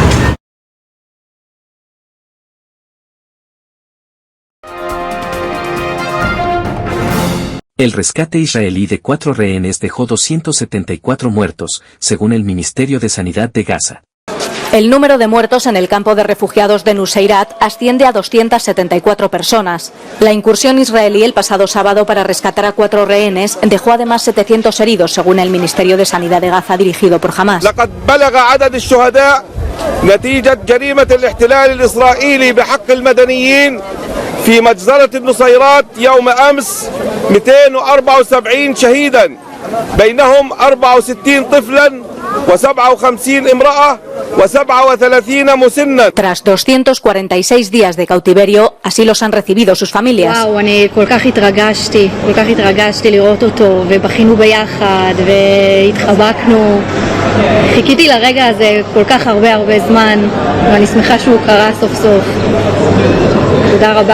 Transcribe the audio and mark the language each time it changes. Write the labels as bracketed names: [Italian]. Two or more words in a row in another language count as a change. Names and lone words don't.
[Spanish] El rescate israelí de 4 rehenes dejó 274 muertos, según el Ministerio de Sanidad de Gaza. El número de muertos en el campo de refugiados de Nuseirat asciende a 274 personas. La incursión israelí el pasado sábado para rescatar a 4 rehenes dejó además 700 heridos, según el Ministerio de Sanidad de Gaza dirigido por Hamas. [Arabic] في مجزرة النصيرات يوم أمس 274 شهيدا بينهم 64 طفلا و57 امرأة و37 مسنا. [Spanish] Tras 246 días de cautiverio, así los han recibido sus familias. [Hebrew] וואו, אני כל כך התרגשתי לראות אותו, ובכינו ביחד, והתחבקנו. חיכיתי לרגע הזה כל כך הרבה זמן, ואני שמחה שהוא קרה סוף סוף. תודה רבה.